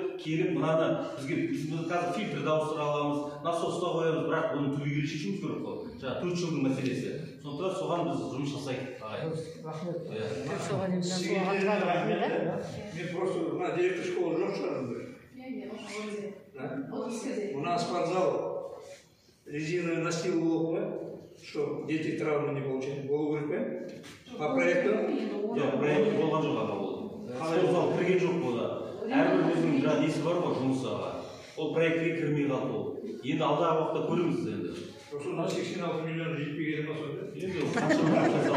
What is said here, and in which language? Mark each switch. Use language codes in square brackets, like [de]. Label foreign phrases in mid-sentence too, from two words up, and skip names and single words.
[kk] Келіп мынаны біз қазір фильтрді ауыстыра аламыз, насосты қоямыз, бірақ оны түбегейлі шешуіміз керек қой. Жаңағы 4 жылдың мәселесі. Сондықтан соған біз жұмыс жасайық ағайын. Рахмет. Мен просто мына [ru] директор школы [kk] жоқ шығармын. [ru] У нас спортзал резиновый настил [kk] болу ғой, [ru] чтобы дети травмы не получили. [kk] Болу керек пе? [ru] По проекту? [kk] Жоқ, проект болған жоқ аға ол. Спортзал кірген жоқ бұда. Әрбір өзінің жаңағы несі бар ғой жұмысыға. Ол проектке кірмей қалды ол. Енді алдағы уақытта көреміз енді. Просто 86 миллион жетпей ма сонда? Енді қанша